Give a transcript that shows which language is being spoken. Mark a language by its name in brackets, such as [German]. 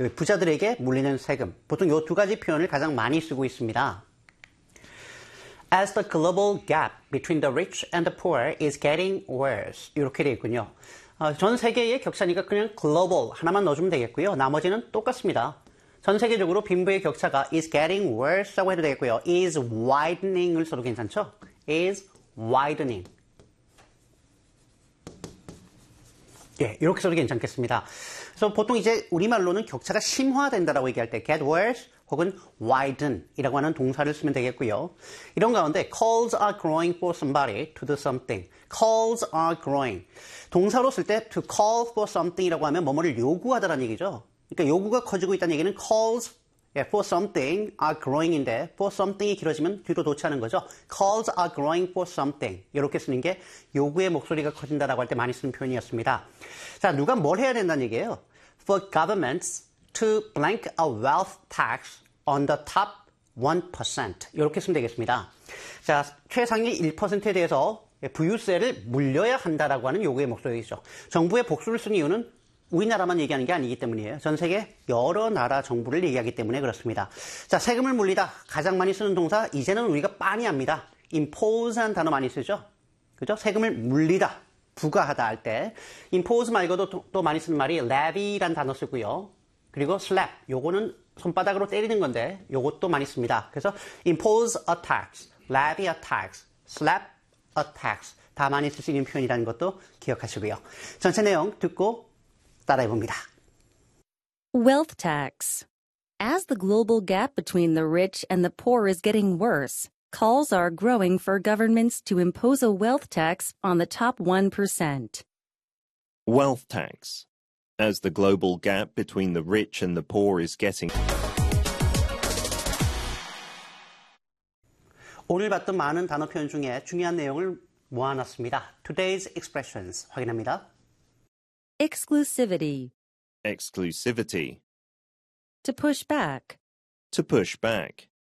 [Korean] 부자들에게 물리는 세금. 보통 이 두 가지 표현을 가장 많이 쓰고 있습니다. [English] As the global gap between the rich and the poor is getting worse. [Korean] 이렇게 되어 있군요. 전 세계의 격차니까 그냥 global 하나만 넣어주면 되겠고요. 나머지는 똑같습니다. 전 세계적으로 빈부의 격차가 [English] is getting worse [Korean] 라고 해도 되겠고요. [English] is widening을 [Korean] 써도 괜찮죠? [English] is widening. [Korean] 예, 이렇게 써도 괜찮겠습니다. 그래서 보통 이제 우리말로는 격차가 심화된다라고 얘기할 때 [English] get worse [Korean] 혹은 widen이라고 하는 동사를 쓰면 되겠고요. 이런 가운데 [English] calls are growing for somebody to do something. calls are growing. [Korean] 동사로 쓸 때 [English] to call for something [Korean] 이라고 하면 뭐뭐를 요구하다라는 얘기죠. 그러니까 요구가 커지고 있다는 얘기는 [English] calls for something are growing [Korean] 인데 for something이 길어지면 뒤로 도치하는 거죠. [English] calls are growing for something. [Korean] 이렇게 쓰는 게 요구의 목소리가 커진다라고 할 때 많이 쓰는 표현이었습니다. 자, 누가 뭘 해야 된다는 얘기예요. [English] for governments to blank a wealth tax on the top 1%. [Korean] 이렇게 쓰면 되겠습니다. 자, 최상위 1%에 대해서 부유세를 물려야 한다라고 하는 요구의 목소리죠. 정부의 복수를 쓴 이유는 우리나라만 얘기하는 게 아니기 때문이에요. 전 세계 여러 나라 정부를 얘기하기 때문에 그렇습니다. 자, 세금을 물리다. 가장 많이 쓰는 동사, 이제는 우리가 빤히 합니다. impose한 단어 많이 쓰죠. 그죠? 세금을 물리다. 부과하다 할 때. impose 말고도 또 많이 쓰는 말이 levy란 단어 쓰고요. 그리고 slap, 요거는 손바닥으로 때리는 건데 요것도 많이 씁니다. 그래서 [English] impose a tax, levy a tax, slap a tax [Korean] 다 많이 쓸 수 있는 표현이라는 것도 기억하시고요. 전체 내용 듣고 따라해 봅니다. [English] Wealth tax. As the global gap between the rich and the poor is getting worse, calls are growing for governments to impose a wealth tax on the top 1%. Wealth tax. As the global gap between the rich and the poor is getting. [Korean] 오늘 봤던 많은 단어 표현 중에 중요한 내용을 모아놨습니다. [English] Today's expressions [Korean] 확인합니다. [English] Exclusivity. Exclusivity. To push back. To push back.